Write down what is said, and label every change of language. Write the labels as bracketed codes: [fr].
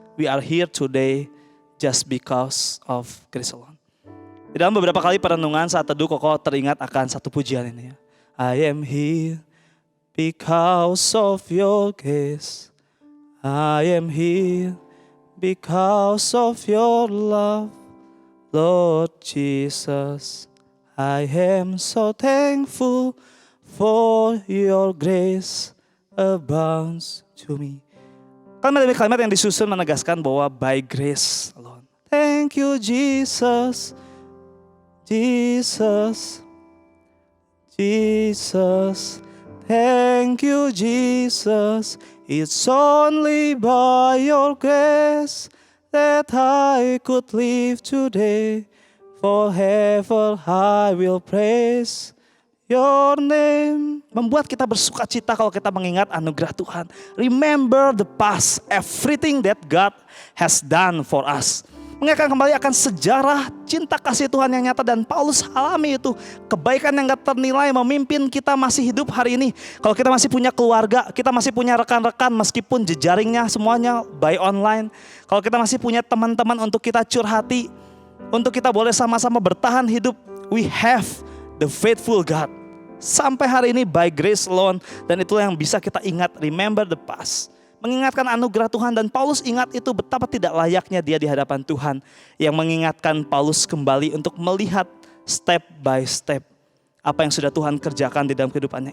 [en] We are here today just because of grace alone. [id] Di dalam beberapa kali perenungan saat teduh, Koko teringat akan satu pujian ini ya. [en] I am here because of your grace. I am here because of your love. Lord Jesus, I am so thankful for your grace abounds to me. [id] Kalimat demi kalimat yang disusun menegaskan bahwa [en] by grace alone. Thank you Jesus, Jesus, Jesus. Thank you Jesus, it's only by your grace that I could live today. Forever I will praise your name. [id] Membuat kita bersuka cita kalau kita mengingat anugerah Tuhan. [en] Remember the past, everything that God has done for us. [id] Mengingatkan kembali akan sejarah cinta kasih Tuhan yang nyata, dan Paulus alami itu. Kebaikan yang gak ternilai memimpin kita masih hidup hari ini. Kalau kita masih punya keluarga, kita masih punya rekan-rekan meskipun jejaringnya semuanya by online. Kalau kita masih punya teman-teman untuk kita curhati, untuk kita boleh sama-sama bertahan hidup. [en] We have the faithful God. [id] Sampai hari ini [en] by grace alone, [id] dan itulah yang bisa kita ingat, [en] remember the past. [id] Mengingatkan anugerah Tuhan, dan Paulus ingat itu betapa tidak layaknya dia di hadapan Tuhan, yang mengingatkan Paulus kembali untuk melihat step by step apa yang sudah Tuhan kerjakan di dalam kehidupannya.